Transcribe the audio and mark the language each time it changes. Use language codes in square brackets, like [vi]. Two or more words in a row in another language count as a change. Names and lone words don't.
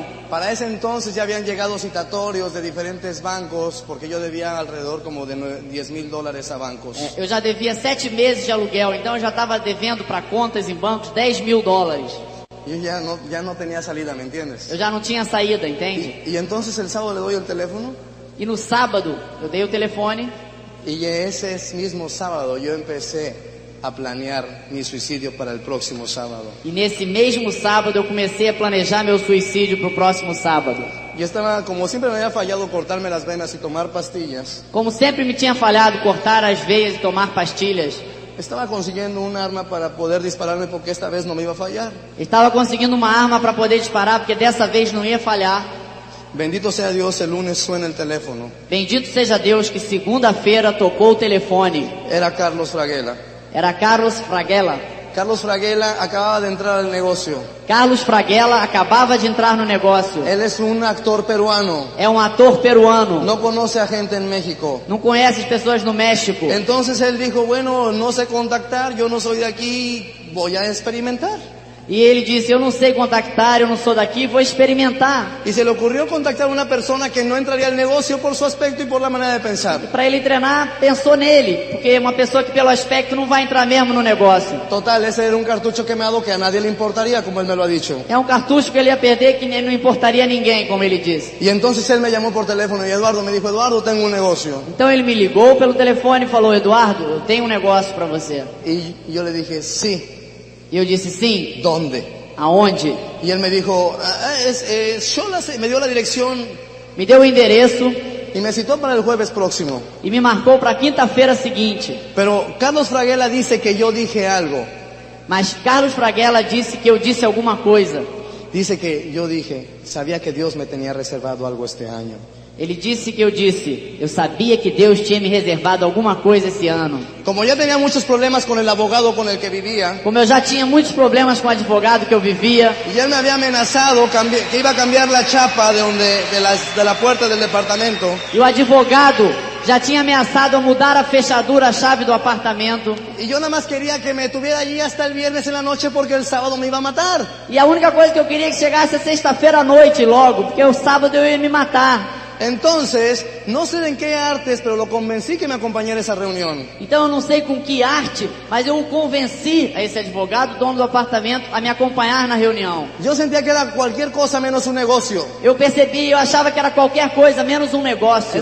[es] Para ese entonces ya habían llegado citatorios de diferentes bancos porque yo debía alrededor como de $10,000 a bancos. [pt] Eu já devia 7 meses de aluguel, então eu já estava devendo para contas em bancos $10.000. [es] Yo ya no tenía salida, ¿me entiendes? [pt] Eu já não tinha saída, entende? [es] Y entonces el sábado le doy el teléfono [pt] E no sábado, eu dei o telefone [es] y ese mismo sábado yo empecé a planear mi suicidio para el próximo sábado. [pt] e nesse mesmo sábado eu comecei a planejar meu suicídio para o próximo sábado. [es] Yo estaba, como siempre me había fallado cortarme las venas y tomar pastillas, [pt] Como sempre me tinha falhado cortar as veias e tomar pastilhas, [es] estaba consiguiendo un arma para poder dispararme porque esta vez no me iba a fallar. [pt] estava conseguindo uma arma para poder disparar, porque dessa vez não ia falhar. [es] Bendito sea Dios, el lunes suena el teléfono. [pt] Bendito seja Deus que segunda-feira tocou o telefone. [es] Era Carlos Fraguela. [pt] Era Carlos Fraguela. [es] Carlos Fraguela acababa de entrar al negocio. [pt] Carlos Fraguela acabava de entrar no negócio. [es] Él es un actor peruano. [pt] É um ator peruano. [es] No conoce a gente en México. [pt] Não conhece as pessoas no México. [es] Entonces él dijo, bueno, no sé contactar, yo no soy de aquí, voy a experimentar. [pt] E ele disse, eu não sei contactar, eu não sou daqui, vou experimentar. [es] Y se le ocurrió contactar a una persona que no entraría al negocio por su aspecto y por la manera de pensar. [pt] Para ele treinar, pensou nele, porque é uma pessoa que pelo aspecto não vai entrar mesmo no negócio. [es] Total, ese era un cartucho quemado que a nadie le importaría, como él me lo ha dicho. [pt] É um cartucho que ele ia perder, que não importaria a ninguém, como ele disse. [es] Y entonces él me llamó por teléfono y Eduardo me dijo, Eduardo, tengo un negocio. [pt] Então ele me ligou pelo telefone e falou, Eduardo, eu tenho um negócio para você. [es] Y yo le dije, sí, [pt] E eu disse, sim, [es] ¿dónde? [pt] aonde? [es] Y él me dijo, me dio la dirección [pt] Me deu o endereço [es] y me citó para el jueves próximo. [pt] e me marcou para a quinta-feira seguinte. [es] Pero Carlos Fraguela dice que yo dije algo. [pt] Mas Carlos Fraguela disse que eu disse alguma coisa. [es] Dice que yo dije, sabía que Dios me tenía reservado algo este año. [pt] Ele disse que eu disse, eu sabia que Deus tinha me reservado alguma coisa esse ano. [es] Como ya tenía muchos problemas con el abogado con el que vivía, [pt] Como eu já tinha muitos problemas com o advogado que eu vivia, [es] y él me había amenazado que iba a cambiar la chapa de la puerta del departamento, [pt] e o advogado já tinha ameaçado a mudar a fechadura, a chave do apartamento. [es] y yo nada más quería que me tuviera allí hasta el viernes en la noche porque el sábado me iba a matar. [pt] E a única coisa que eu queria é que chegasse a sexta-feira à noite logo, porque o sábado eu ia me matar. [es] Entonces, no sé en qué artes, pero lo convencí que me acompañara a esa reunión. [pt] Então eu não sei com que arte, mas eu o convenci, a esse advogado, dono do apartamento, a me acompanhar na reunião. [es] Yo sentía que era cualquier cosa menos un negocio. [pt] Eu percebi, eu achava que era qualquer coisa, menos um negócio.